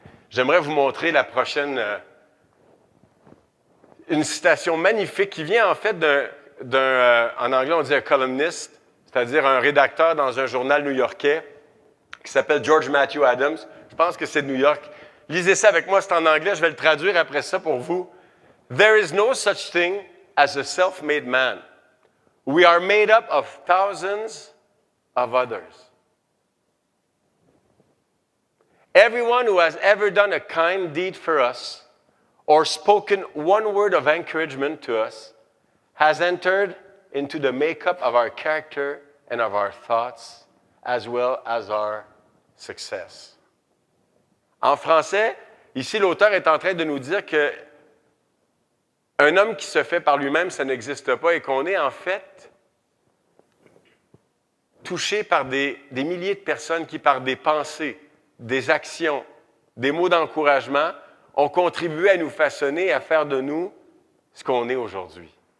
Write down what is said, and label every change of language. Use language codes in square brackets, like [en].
[fr] J'aimerais vous montrer la prochaine, une citation magnifique qui vient en fait en anglais on dit un columniste, c'est-à-dire un rédacteur dans un journal new-yorkais qui s'appelle George Matthew Adams. Je pense que c'est de New York. Lisez ça avec moi, c'est en anglais, je vais le traduire après ça pour vous. [en] There is no such thing as a self-made man. We are made up of thousands of others. Everyone who has ever done a kind deed for us or spoken one word of encouragement to us has entered into the makeup of our character and of our thoughts as well as our success. [fr] En français, ici, l'auteur est en train de nous dire que un homme qui se fait par lui-même, ça n'existe pas et qu'on est en fait touché par des milliers de personnes qui, par des pensées, des actions, des mots d'encouragement, ont contribué à nous façonner, à faire de nous ce qu'on est aujourd'hui.